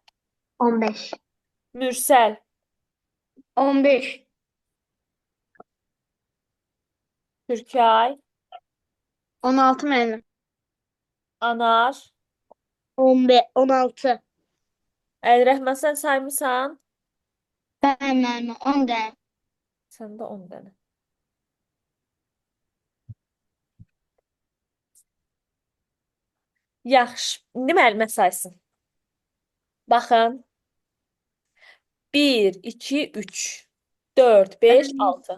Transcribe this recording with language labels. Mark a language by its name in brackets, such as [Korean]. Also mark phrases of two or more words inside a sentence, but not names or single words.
[Azerbaijani] 15. Mürsəl. 15. Türkay. [Turkish] 16 benim. [Azerbaijani] Anar. 15. 16. Əlrəhmən sən saymısan? [Turkish] Ben 10 de. [Azerbaijani] Səndə 10 dənə. Yaxşı. İndi müəllimə saysın. Baxın. 1, 2, 3, 4, 5, 6.